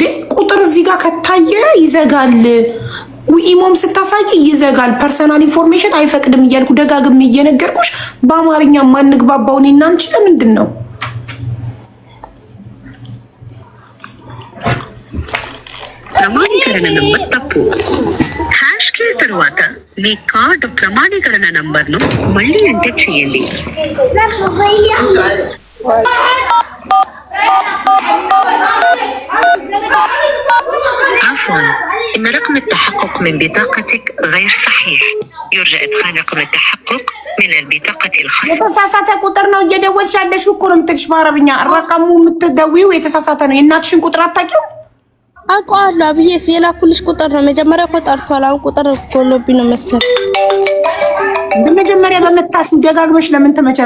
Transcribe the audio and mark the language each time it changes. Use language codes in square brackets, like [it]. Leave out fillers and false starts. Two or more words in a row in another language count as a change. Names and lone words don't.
[am] ቁጥር እዚህ ጋር ከታየ ይዘጋል። ኢሞም ስታሳይ ይዘጋል። [en] personal information [am] አይፈቅድም እያልኩ ደጋግሜ እየነገርኩሽ በአማርኛ ማንግባባው እኔና አንቺ ለምንድን ነው? [kn] ಪ್ರಮಾಣೀಕರಣ ನಂಬರ್ ತಪ್ಪು. [te] హ్యాష్కి తరువాత మీ కార్డు ప్రమాణీకరణ నంబర్ను మళ్ళీ ఎంటర్ చేయండి. [ar] عفوا إن رقم التحقق من بطاقتك غير صحيح. يرجى إدخال رقم التحقق من البطاقة الخاصة. [am] የተሳሳተ ቁጥር ነው እየደወልሽ ያለሽው እኮ ነው የምትልሽ በአረብኛ። ረቀሙ የምትደውይው የተሳሳተ ነው። የእናትሽን ቁጥር አታውቂው? አውቀዋለሁ አብዬ የላኩልሽ ቁጥር ነው። መጀመሪያ እኮ ጠርቷል። አሁን ቁጥር ጎሎብኝ ነው መሰል። መጀመሪያ በመታሹ ደጋግመሽ ለምን ተመቻለሽ?